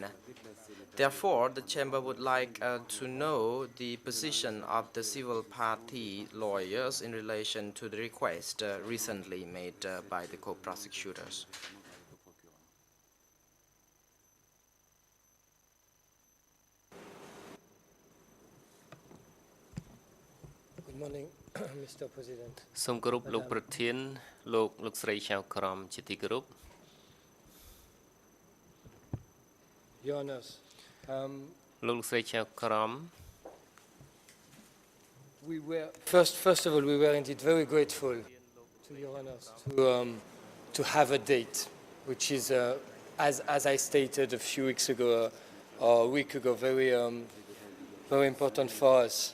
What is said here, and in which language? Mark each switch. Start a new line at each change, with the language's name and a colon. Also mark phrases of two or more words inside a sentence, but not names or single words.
English: Therefore, the Chamber would like to know the position of the civil party lawyers in relation to the request recently made by the co-prosecutors. Good morning, Mr. President.
Khmer: សូមគោរពលោកប្រធានលោកស្រីចៅក្រមជាទីគោរព
English: Your Honors,
Khmer: លោកស្រីចៅក្រម
English: first of all, we were indeed very grateful to Your Honors to have a date, which is, as I stated a few weeks ago, or a week ago, very important for us.